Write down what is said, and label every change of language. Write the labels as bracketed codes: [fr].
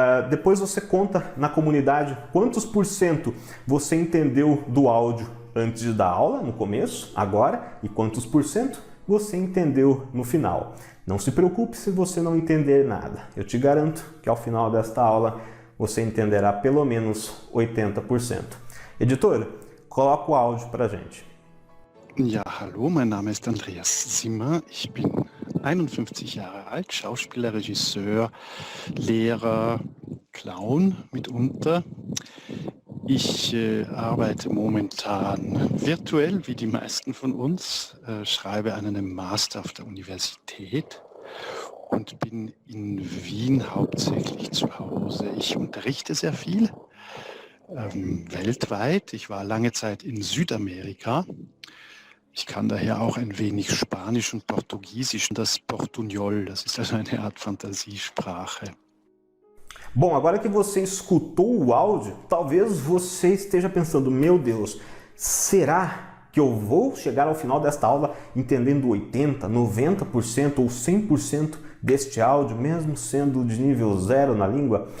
[pt] Depois você conta na comunidade quantos % você entendeu do áudio antes da aula, no começo, agora, e quantos % você entendeu no final. Não se preocupe se você não entender nada. Eu te garanto que ao final desta aula você entenderá pelo menos 80%. Editor, coloca o áudio pra gente. [de] Ja, hallo, mein Name ist Andreas Simmer. Ich bin 51 Jahre alt, Schauspieler, Regisseur, Lehrer, Clown mitunter. Ich arbeite momentan virtuell, wie die meisten von uns, schreibe an einem Master auf der Universität und bin in Wien hauptsächlich zu Hause. Ich unterrichte sehr viel, weltweit. Ich war lange Zeit in Südamerika. Ich kann daher auch ein wenig Spanisch und Portugiesisch, das Portunhol, das ist also eine Art Fantasiesprache. [pt] Bom, agora que você escutou o áudio, talvez você esteja pensando, meu Deus, será que eu vou chegar ao final desta aula entendendo 80%, 90% ou 100% deste áudio, mesmo sendo de nível 0 na língua?